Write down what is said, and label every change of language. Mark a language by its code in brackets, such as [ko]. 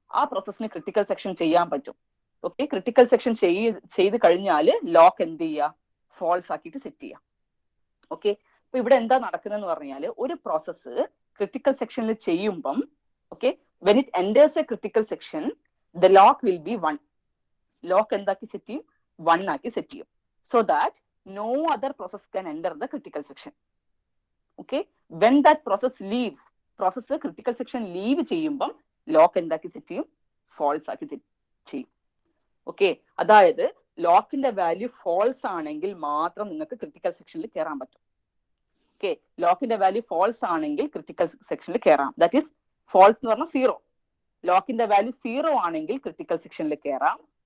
[ml] ആ പ്രോസസ്സിന് critical section ചെയ്യാൻ പറ്റും. ഓക്കെ, ക്രിട്ടിക്കൽ സെക്ഷൻ ചെയ്ത് കഴിഞ്ഞാൽ ലോക്ക് എന്ത് ചെയ്യുക? ഫാൾസ് ആക്കിയിട്ട് സെറ്റ് ചെയ്യാം. ഓക്കെ, അപ്പൊ ഇവിടെ എന്താ നടക്കുന്നതെന്ന് പറഞ്ഞാൽ ഒരു പ്രോസസ്സ് ക്രിട്ടിക്കൽ സെക്ഷനിൽ ചെയ്യുമ്പം, okay, [en] when it enters a critical section the lock will be [ml] 1. Lock എന്താക്കി സെറ്റ് ചെയ്യും? 1 ആക്കി സെറ്റ് ചെയ്യും. [en] so that no other process can enter the critical section. Okay, when that process leaves, [ml] process critical section leave ചെയ്യുമ്പം lock എന്താക്കി set ചെയ്യും, false ആക്കി ചെയ്യും. Okay, അതായത് ലോക്കിന്റെ വാല്യൂ ഫോൾസ് ആണെങ്കിൽ മാത്രം നിങ്ങൾക്ക് ക്രിട്ടിക്കൽ സെക്ഷനിൽ കയറാൻ പറ്റും. ഓക്കെ, ലോക്കിന്റെ വാല്യൂ ഫോൾസ് ആണെങ്കിൽ ക്രിട്ടിക്കൽ സെക്ഷനിൽ കയറാം. [en] that is false [ml] എന്ന് പറഞ്ഞാൽ 0. ലോക്കിന്റെ വാല്യൂ 0 ആണെങ്കിൽ ക്രിട്ടിക്കൽ സെക്ഷനിൽ കയറാം.